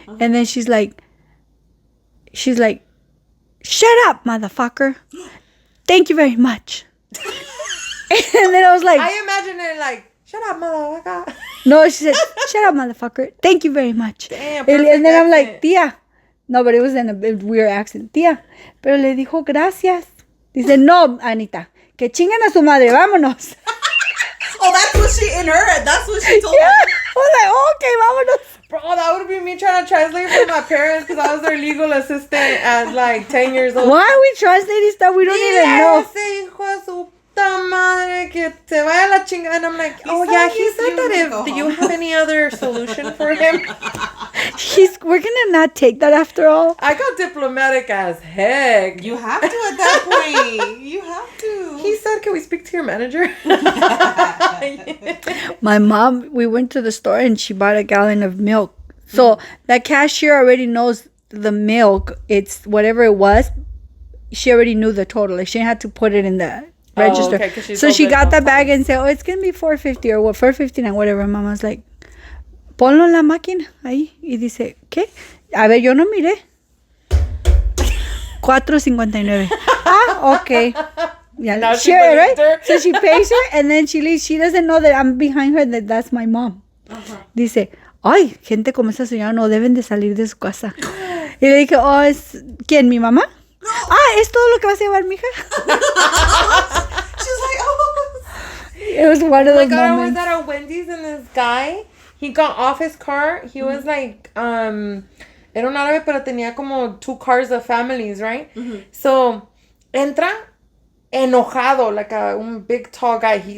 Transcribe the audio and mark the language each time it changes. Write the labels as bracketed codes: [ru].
[en] And then she's like, shut up, motherfucker. Thank you very much. And then I was like, I imagine it like, shut up, motherfucker. no, she said, shut up, motherfucker. Thank you very much. Damn, And then I'm like, perfect [es] tía. [en] No, but it was in a weird accent. [es] Tía, pero le dijo gracias. Dice, no, Anita, que chinguen a su madre, vámonos. [en] Oh, that's what she told Yeah. her. I was like, oh, okay, [es] vámonos. [en] Bro, that would be me trying to translate for my parents because I was their legal assistant at like 10 years old. Why are we translating stuff we don't even know? [es] Ese hijo de su puta madre que se vaya a la chingada. [en] And I'm like, oh yeah, he said that do you have any other solution for him? We're gonna not take that after all. I got diplomatic as heck. You have to at that point. You have to. He said, can we speak to your manager? My mom, we went to the store and she bought a gallon of milk. So that cashier already knows the milk. It's whatever it was. She already knew the total. Like she had to put it in the register. Okay, 'cause she's so she opened got the both bag and said, "Oh, it's gonna be $4.50 or what? [es] $4.59, [en] whatever." Mama's like, [es] "Ponlo en la máquina ahí." Y dice, "¿Qué? A ver, yo no miré." [en] $4.59. Ah, okay. Yeah, Now she sure, believed right? her. So she pays her and then she leaves. She doesn't know that I'm behind her, that's my mom. [es] Dice, ay, gente como esa señora no deben de salir de su casa. Y le dije, oh, ¿quién? ¿Mi mamá? Ah, ¿es todo lo que vas a llevar, mija? [en] She's like, oh. It was one of Oh my those God, I was moments. at a Wendy's and this guy, he got off his car. He was like, [es] era un árabe, pero tenía como [en] 2 cars of families, right? So, [es] entra enojado, [en] like un big tall guy.